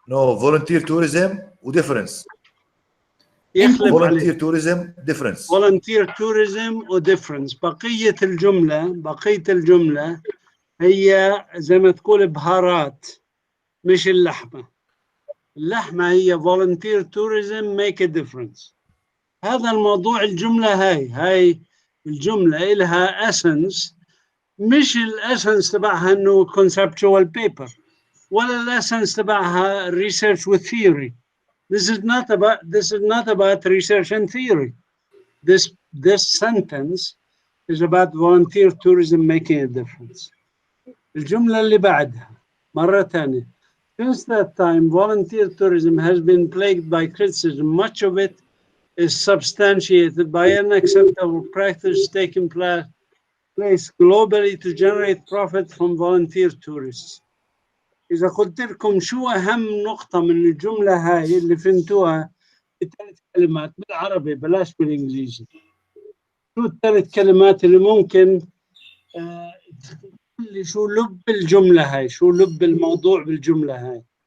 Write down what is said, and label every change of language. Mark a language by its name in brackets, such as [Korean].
[English] No volunteer tourism وديفرنس. [Arabic] يخلف [English] volunteer [Arabic] عليه [English] Tourism difference. volunteer tourism وديفرنس. [Arabic] بقية الجملة هي زي ما تقول بهارات مش اللحمة. اللحمة هي [English] volunteer tourism make a difference. [Arabic] هذا الموضوع الجملة هاي الجملة إلها essence، مش الاسنس تبعها انه [English] conceptual paper [Arabic] ولا الاسنس تبعها [English] research with theory. This is not about research and theory. This sentence is about volunteer tourism making a difference. [Arabic] الجملة اللي بعدها مرة ثانية. [English] Since that time, volunteer tourism has been plagued by criticism. Much of it is substantiated by unacceptable practice taking place globally to generate profit from volunteer tourists. [Arabic] إذا قلت لكم شو أهم نقطة من الجملة هاي اللي فهمتوها بثلاث كلمات بالعربي بلاش بالإنجليزي، شو الثلاث كلمات اللي ممكن اللي شو لب الجملة هاي، شو لب الموضوع بالجملة هاي؟